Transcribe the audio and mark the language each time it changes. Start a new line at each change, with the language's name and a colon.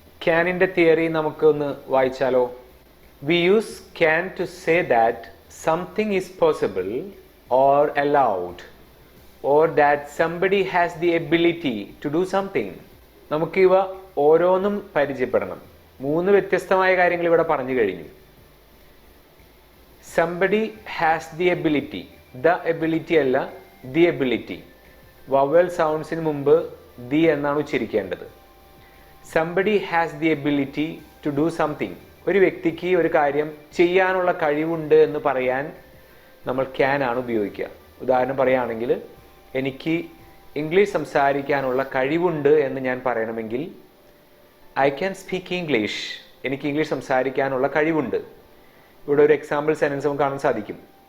Malayalam: ക്യാനിന്റെ theory നമുക്ക് ഒന്ന് വായിച്ചാലോ?
English: We use can to say that something is possible or allowed or that somebody has the ability to do something.
Malayalam: നമുക്ക് ഇവ ഓരോന്നും പരിചയപ്പെടണം. 3 വ്യത്യസ്തമായ കാര്യങ്ങൾ ഇവിടെ പറഞ്ഞു കഴിഞ്ഞു.
English: somebody has the ability, the ability
Malayalam: അല്ല
English: the ability.
Malayalam: വവൽ സൗണ്ട്സിന് മുമ്പ് the എന്നാണ് ഉച്ചരിക്കേണ്ടത്.
English: somebody has the ability to do something.
Malayalam: ഒരു വ്യക്തിക്ക് ഒരു കാര്യം ചെയ്യാനുള്ള കഴിവുണ്ട് എന്ന് പറയാൻ നമ്മൾ ക്യാൻ ആണ് ഉപയോഗിക്കുക. ഉദാഹരണം പറയുകയാണെങ്കിൽ, എനിക്ക് ഇംഗ്ലീഷ് സംസാരിക്കാനുള്ള കഴിവുണ്ട് എന്ന് ഞാൻ പറയണമെങ്കിൽ
English: I can speak English.
Malayalam: എനിക്ക് ഇംഗ്ലീഷ് സംസാരിക്കാനുള്ള കഴിവുണ്ട്. ഇവിടെ ഒരു എക്സാമ്പിൾ സെന്റൻസ് നമുക്ക് കാണാൻ സാധിക്കും.